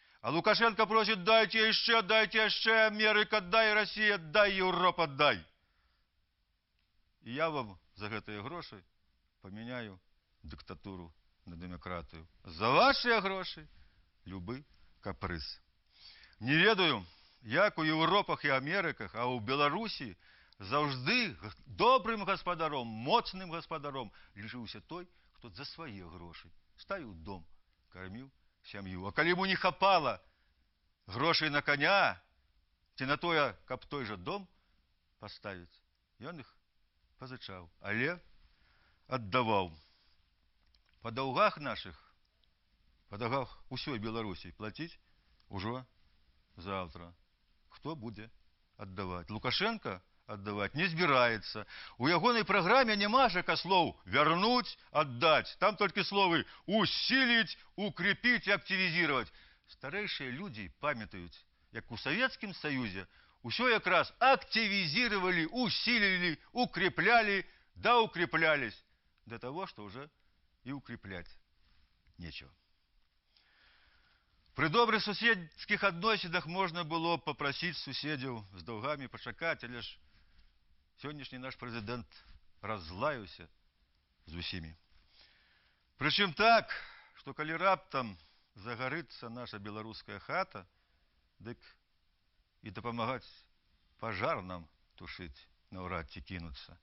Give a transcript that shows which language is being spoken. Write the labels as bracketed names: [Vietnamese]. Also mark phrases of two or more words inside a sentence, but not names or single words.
[Russian] А Лукашенко просит: дайте еще, Америка дай, Россия дай, Европа дай. И я вам за [Belarusian] гэтыя грошы [Russian] поменяю диктатуру на демократию. [Belarusian] За ваши грошы любы капрыз. Не ведаю, як у Европах и Америках, а у Беларусі заўжды добрым гаспадаром, моцным гаспадаром лічыўся той, хто за свае грошы ставіў дом, карміў сям'ю. А калі ему не хапала грошай на коня, ці на тое, каб той жа дом паставіць, ён іх пазычаў, але аддаваў. Па даўгах нашых, па даўгах усёй Беларусі плаціць ужо завтра. Кто будзе аддаваць? [Russian] Лукашенко отдавать не збираецца. [Belarusian] У ягонай праграме няма жа слоў [Russian] вернуть, отдать. Там только словы усилить, укрепить и активизировать. [Belarusian] Старэйшыя людзі памятаюць, як у Советскім Союзе усё якраз активизировали, [Russian] усилили, укрепляли, да укреплялись до того, что уже и укреплять нечего. [Belarusian] При добрых суседских адносінах можна было попросить суседзяў з даўгамі пачакаць, але ж сённяшні наш прэзідэнт разлаяўся з усімі. Прычым так, што калі раптам загарыцца наша беларуская хата, дык і дапамагаць пажар нам тушыць наўрад ці кінуцца.